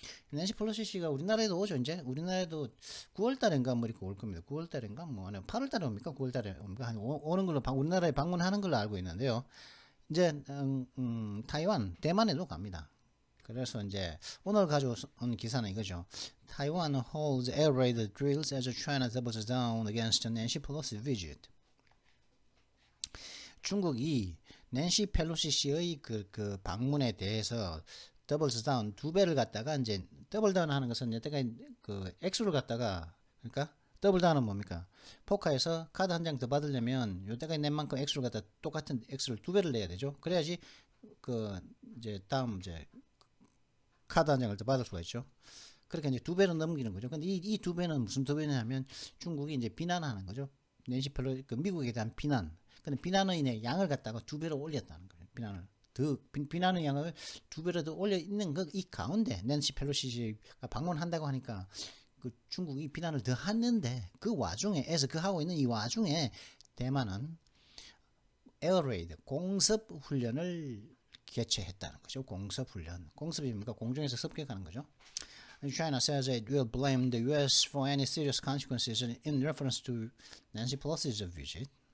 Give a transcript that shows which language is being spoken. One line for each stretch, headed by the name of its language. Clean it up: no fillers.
Korean: 낸시 펠로시 씨가 우리나라에도 오죠. 이제 우리나라에도 9월달인가 뭐 이렇게 올 겁니다. 9월달인가 뭐 8월달에 옵니까? 9월달에 옵니까? 한 오는 걸로 우리나라에 방문하는 걸로 알고 있는데요. 이제 타이완, 대만에도 갑니다. 그래서 이제 오늘 가져온 기사는 이거죠.
English: Taiwan holds air raid drills as China doubles down against Nancy Pelosi visit.
Korean: 중국이 낸시 펠로시 씨의 그 방문에 대해서 더블스 다운 두 배를 갖다가 이제 더블 다운 하는 것은 여태까지 액수를 갖다가 그러니까 더블 다운은 뭡니까? 포카에서 카드 한 장 더 받으려면 여태까지 낸 만큼 액수를 갖다 똑같은 액수를 두 배를 내야 되죠. 그래야지 이제 다음 이제 카드 한 장을 더 받을 수가 있죠. 그렇게 이제 두 배로 넘기는 거죠. 근데 이 두 배는 무슨 두 배냐면 중국이 이제 비난하는 거죠. 낸시 펠로시 미국에 대한 비난. 근데 비난의 양을 갖다가 두 배로 올렸다는 거예요. 비난의 양을 두 배로 더 올려 있는 이 가운데 낸시 펠로시가 방문한다고 하니까 중국이 비난을 더 하는데 그 와중에 하고 있는 이 와중에 대만은 에어레이드 공습 훈련을 개최했다는 거죠. 공습 훈련. 공습이 뭡니까? 공중에서 습격하는 거죠.
English: China says it will blame the U.S. for any serious consequences in reference to Nancy Pelosi's visit.